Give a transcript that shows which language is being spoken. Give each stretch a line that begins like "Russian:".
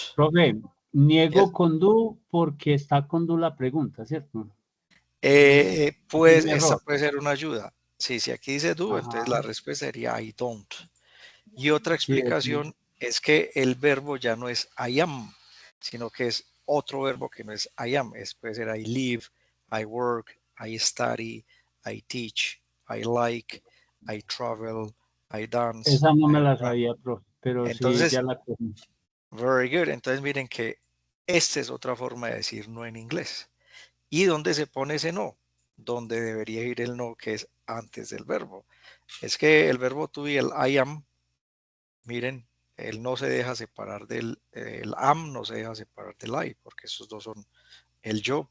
Spanish: Profe, niego con do porque está con do la pregunta, ¿cierto? Pues esta puede ser una ayuda. Sí, si aquí dice do, entonces la respuesta sería
English: I don't.
Spanish: Y otra explicación es que el verbo ya no es I am, sino que es otro verbo que no es I am. Puede ser
English: I live, I work, I study, I teach, I like, I travel, I dance.
Spanish: Esa no me la sabía, profe, pero entonces, sí ya la cogí.
English: Very good.
Spanish: Entonces miren que esta es otra forma de decir no en inglés. ¿Y dónde se pone ese no? Donde debería ir el no, que es antes del verbo. Es que el verbo to be, el I am, miren, el no se deja separar el am no se deja separar del I, porque esos dos son el yo.